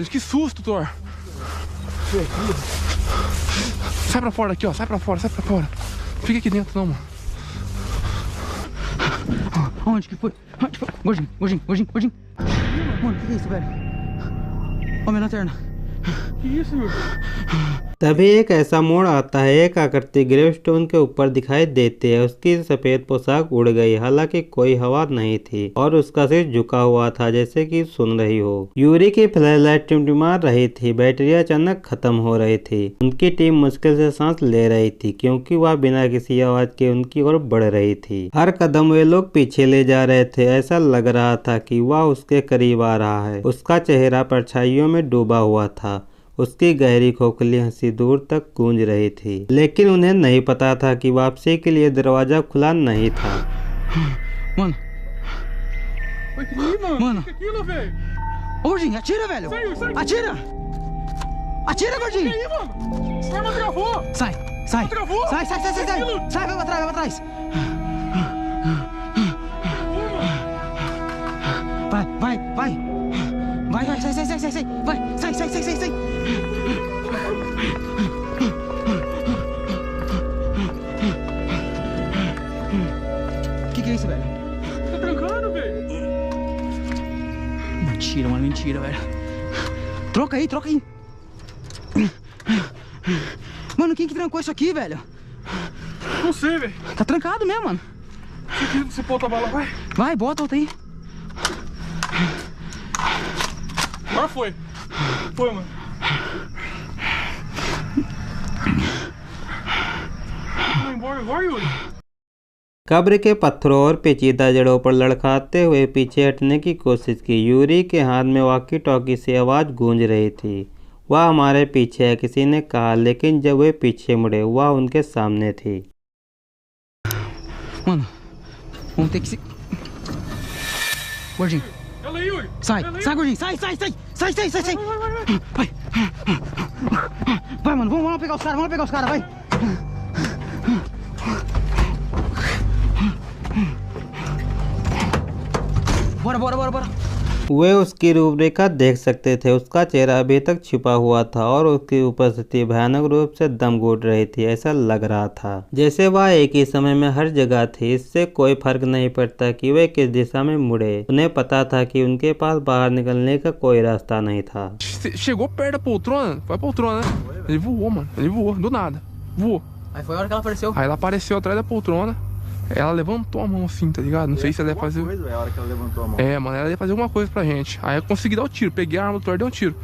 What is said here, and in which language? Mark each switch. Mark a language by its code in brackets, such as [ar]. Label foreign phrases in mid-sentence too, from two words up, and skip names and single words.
[pt] Que susto, Thor. Sai pra fora aqui, ó. Sai pra fora, sai pra fora. Fica aqui dentro, não, mano. Onde que foi? Onde foi? Gordinho, gordinho, gordinho, gordinho. Mano, que é isso, velho? Ó, minha lanterna. Que isso, Yuri? [hi] तभी एक ऐसा मोड़ आता है, एक आकृति ग्रेवस्टोन के ऊपर दिखाई देती है। उसकी सफेद पोशाक उड़ गई, हालांकि कोई हवा नहीं थी और उसका सिर झुका हुआ था जैसे कि सुन रही हो। यूरी की फ्लैशलाइट टिमटिमा रही थी, बैटरी अचानक खत्म हो रही थी। उनकी टीम मुश्किल से सांस ले रही थी क्योंकि वह बिना किसी आवाज के उनकी ओर बढ़ रही थी। हर कदम वे लोग पीछे ले जा रहे थे। ऐसा लग रहा था कि वह उसके करीब आ रहा है। उसका चेहरा परछाइयों में डूबा हुआ था। उसकी गहरी खोखली हंसी दूर तक गूंज रही थी, लेकिन उन्हें नहीं पता था कि वापसी के लिए दरवाजा खुला नहीं था। [pt] Mano, Oi, que aí, mano? Mano. Que aquilo, velho? ô, gordinho, atira, velho. Sai, sai. Atira. Atira, Que gordinho. aí, mano? Essa arma travou. Sai, sai. Travou? Sai, sai, sai, sai, sai. Aquilo. Sai, vai pra trás, vai pra trás. Vai, vai, vai. Vai, vai, sai, sai, sai, sai, sai. Vai, sai, sai, sai, sai, sai. Que é isso, velho? Tá trancando, velho. Mentira, mano, mentira, velho. Troca aí, troca aí. Mano, quem que trancou isso aqui, velho? Não sei, velho. Tá trancado mesmo, mano. Você bota a bala, vai. Vai, bota outra aí. Agora foi. Foi, mano. Vai embora agora, Yuri. [hi] कब्र के पत्थरों और पेचीदा जड़ों पर लड़खड़ाते हुए पीछे हटने की कोशिश की। यूरी के हाथ में [en] walkie talkie [hi] से आवाज़ गूंज रही थी। वह हमारे पीछे है, किसी ने कहा, लेकिन जब वे पीछे मुड़े वह उनके सामने थी। [pt] Mano, vamos ter que se... Gordinho, Ela aí, Yuri. sai, Ela aí. sai, gordinho, sai, sai, sai, sai, sai, sai, sai. Vai, vai, mano, vamos lá pegar os caras, vamos lá pegar os caras, vai. Bora, bora, bora, bora. [hi] वे उसकी रूपरेखा देख सकते थे। उसका चेहरा अभी तक छिपा हुआ था और उसकी उपस्थिति भयानक रूप से दम घुट रही थी। ऐसा लग रहा था जैसे वह एक ही समय में हर जगह थी। इससे कोई फर्क नहीं पड़ता कि वे किस दिशा में मुड़े। उन्हें पता था कि उनके पास बाहर निकलने का कोई रास्ता नहीं था। [pt] Chegou perto da poltrona. Foi a poltrona, né? Ele voou, mano. Ele voou, do nada. Voou. Aí foi a hora que ela apareceu. Aí ela apareceu atrás da poltrona. Ela levantou a mão assim, tá ligado? Não sei se ela ia fazer. É a hora que ela levantou a mão. É, mano, ela ia fazer alguma coisa pra gente. Aí eu consegui dar o tiro. Peguei a arma do Thor e dei um tiro.